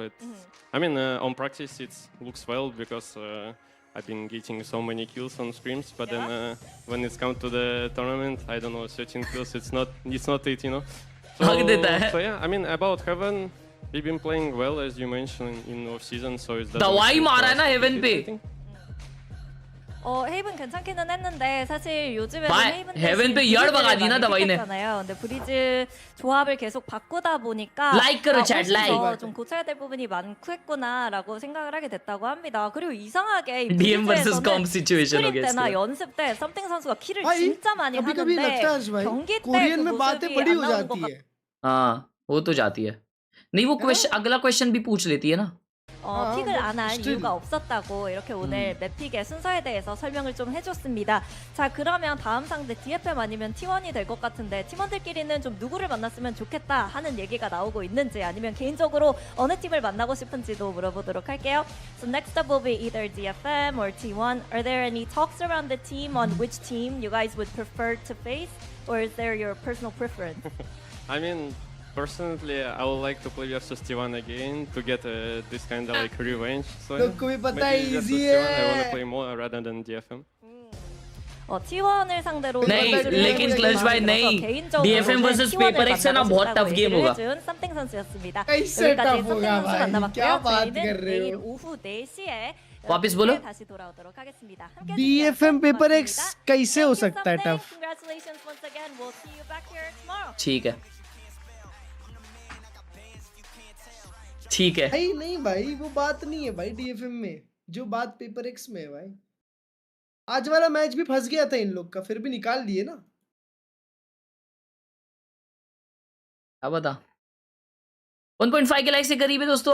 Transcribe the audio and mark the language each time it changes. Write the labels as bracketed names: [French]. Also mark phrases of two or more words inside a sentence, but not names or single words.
[English] I mean, on practice it looks well because I've been getting so many kills on scrims, but then when it's come to the tournament, I don't know, 13 kills, it's not it, you know. So yeah, I mean, about Heaven, we've been playing well as you mentioned in off season, so it's [Hindi] दवाई मारा है ना Heaven पे. [Korean] 헤이븐 괜찮기는 했는데 사실 요즘에는 [Hindi] 헤이븐 पे यार भगा दी ना दवाई ने. [Korean] 근데 브리즈 조합을 계속 바꾸다 보니까 [Hindi] Like करो [English] chat like. [Korean] 좀 고쳐야 될 부분이 많고 했구나라고 생각을 하게 됐다고 합니다. 그리고 이상하게 [English] DM vs com situation [Hindi] हो गया. [Korean] 때나 연습 때 썸띵 선수가 킬을 진짜 많이 하는데 경기 때 [Hindi] कोरियन में बातें बड़ी हो जाती है. हाँ, वो तो जाती है. नहीं वो क्वेश्चन अगला क्वेश्चन भी पूछ लेती है ना. [Korean] 픽을 안 한 이유가 없었다고 이렇게 오늘 맵픽의 순서에 대해서 설명을 좀 해줬습니다. 자 그러면 다음 상대 DFM 아니면 T1이 될 것 같은데 팀원들끼리는 좀 누구를 만났으면 좋겠다 하는 얘기가 나오고 있는지 아니면 개인적으로 어느 팀을 만나고 싶은지도 물어보도록 할게요. [English] So next up will be either DFM or T1. Are there any talks around the team on which team you guys would prefer to face, or is there your personal preference? I mean, personally, I would like to play versus T1 again to get this kind of like revenge. So maybe versus T1 I want to play more rather than DFM. [Korean] T1을 상대로 [Hindi] नहीं लेकिन क्लच भाई नहीं DFM वर्सेस पेपर एक्स है ना बहुत [English] tough game [Hindi] होगा. [Korean] 썸띵 선수였습니다. [Hindi] कैसे टफ होगा भाई? क्या बात कर रहे हो? [Korean] 오후 4시에 [Hindi] वापस बोलो. [Korean] 다시 돌아오도록 하겠습니다. [Hindi] DFM पेपर एक्स कैसे हो सकता है टफ? [English] Congratulations once again. We'll see you back here tomorrow. [Hindi] ठीक है. ठीक है. नहीं भाई वो बात नहीं है भाई DFM में जो बात पेपर एक्स में है भाई. आज वाला मैच भी फंस गया था इन लोग का, फिर भी निकाल दिए ना. अब बता 1.5 के लाइक से करीब है दोस्तों.